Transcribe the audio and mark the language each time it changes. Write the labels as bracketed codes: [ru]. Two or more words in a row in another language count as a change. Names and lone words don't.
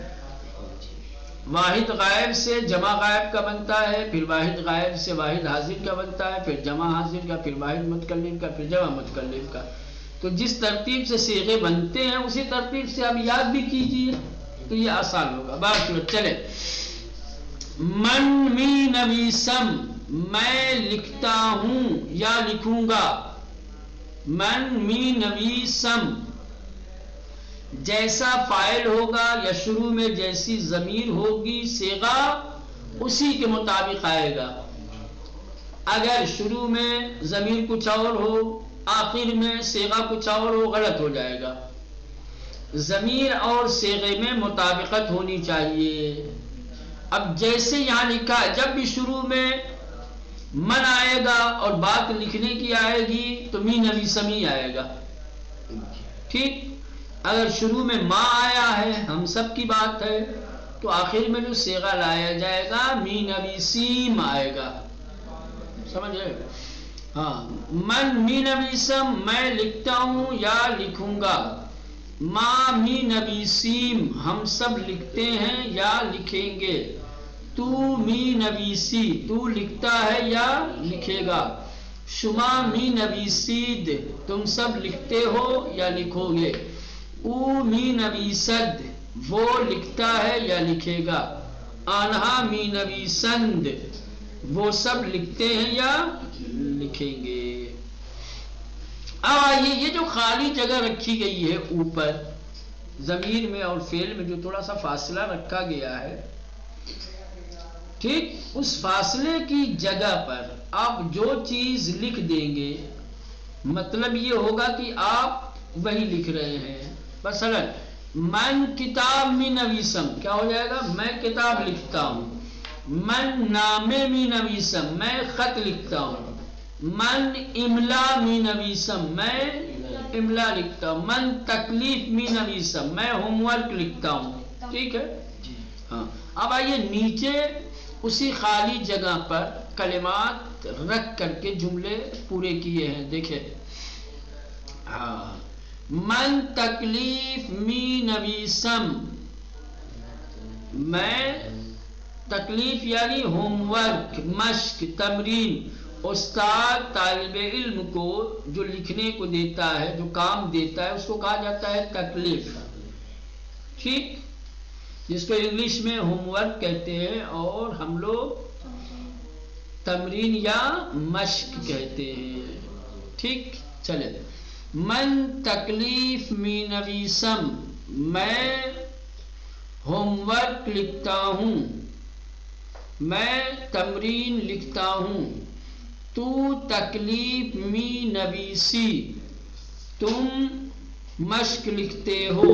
[ur] واحد غائب سے جمع غائب کا بنتا ہے، پھر واحد غائب سے واحد حاضر کا بنتا ہے، پھر جمع حاضر کا، پھر واحد متکلم کا، پھر جمع متکلم کا۔ تو جس ترتیب سے صیغے بنتے ہیں اسی ترتیب سے آپ یاد بھی کیجئے تو یہ آسان ہوگا۔ بات چلے [fa] من می نویسم [ur] میں لکھتا ہوں یا لکھوں گا، [fa] من می نویسم [ur] جیسا فاعل ہوگا یا شروع میں جیسی ضمیر ہوگی صیغہ اسی کے مطابق آئے گا۔ اگر شروع میں ضمیر کچھ اور ہو آخر میں صیغہ کچھ اور ہو غلط ہو جائے گا۔ ضمیر اور صیغے میں مطابقت ہونی چاہیے۔ اب جیسے یہاں لکھا ہے جب بھی شروع میں من آئے گا اور بات لکھنے کی آئے گی تو [fa] می نویسمی [ur] آئے گا، ٹھیک؟ اگر شروع میں ما آیا ہے ہم سب کی بات ہے تو آخر میں جو صیغہ لایا جائے گا [fa] می نویسیم [ur] آئے گا، سمجھ رہے؟ ہاں [fa] من می نویسم [ur] میں لکھتا ہوں یا لکھوں گا، [fa] ما می نویسیم ہم [ur] سب لکھتے ہیں یا لکھیں گے، [fa] تو می نویسی [ur] تو لکھتا ہے یا لکھے گا، [fa] شما می نویسید [ur] تم سب لکھتے ہو یا لکھو گے، [fa] او می نویسد [ur] وہ لکھتا ہے یا لکھے گا، [fa] آنہا می نویسند [ur] وہ سب لکھتے ہیں یا لکھیں گے۔ اب آئیے یہ جو خالی جگہ رکھی گئی ہے اوپر ضمیر میں اور فعل میں جو تھوڑا سا فاصلہ رکھا گیا ہے، ٹھیک، اس فاصلے کی جگہ پر آپ جو چیز لکھ دیں گے مطلب یہ ہوگا کہ آپ وہی لکھ رہے ہیں. مثلا [fa] من کتاب می نویسم [ur] کیا ہو جائے گا؟ میں کتاب لکھتا ہوں. [fa] من نامے می نویسم [ur] میں خط لکھتا ہوں. [fa] من املا می نویسم [ur] میں املا لکھتا ہوں. [fa] من تکلیف می نویسم [ur] میں ہوم ورک لکھتا ہوں. ٹھیک ہے. ہاں اب آئیے نیچے اسی خالی جگہ پر کلمات رکھ کر کے جملے پورے کیے ہیں. دیکھیں ہاں [fa] من تکلیف می نویسم [ur] میں تکلیف یعنی ہوم ورک، مشق، تمرین. استاد طالب علم کو جو لکھنے کو دیتا ہے، جو کام دیتا ہے، اس کو کہا جاتا ہے تکلیف. ٹھیک، جس کو انگلش میں ہوم ورک کہتے ہیں اور ہم لوگ تمرین یا مشق کہتے ہیں. ٹھیک چلے. [fa] من تکلیف می نویسم [ur] میں ہوم ورک لکھتا ہوں، میں تمرین لکھتا ہوں. [fa] تو تکلیف می نویسی [ur] تم مشق لکھتے ہو.